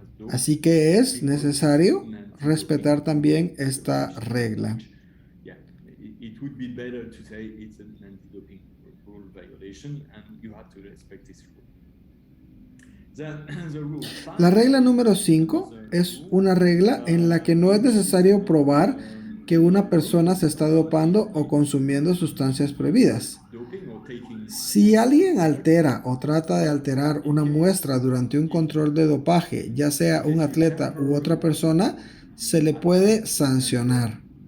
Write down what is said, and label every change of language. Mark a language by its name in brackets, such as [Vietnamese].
[Spanish] Así que es necesario respetar también esta regla. [English] Yeah, it would be better to say it's an anti-doping rule violation and you have to respect this rule. The rule [Spanish] La [English] five, [Spanish] regla número 5 es una regla en la que no es necesario probar que una persona se está dopando o consumiendo sustancias prohibidas. [English] doping or taking [Spanish] Si alguien altera o trata de alterar una muestra durante un control de dopaje, ya sea un atleta u otra persona, se le puede sancionar.